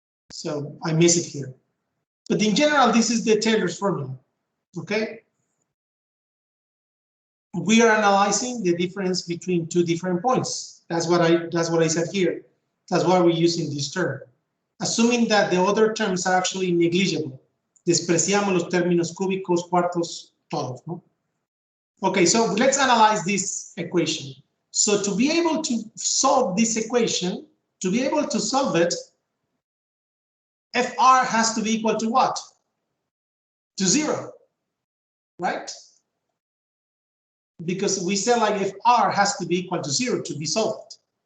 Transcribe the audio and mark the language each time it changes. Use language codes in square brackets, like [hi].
[en] So I miss it here. But in general, this is the Taylor's formula. Okay. We are analyzing the difference between 2 different points. That's what I said here. That's why we're using this term. Assuming that the other terms are actually negligible. [es] Despreciamos los términos cúbicos, cuartos, todos, ¿no? [en] Okay, so let's analyze this equation. So to be able to solve this equation, to be able to solve it, fr has to be equal to what? To 0, right? Because we said like if r has to be equal to 0 to be solved.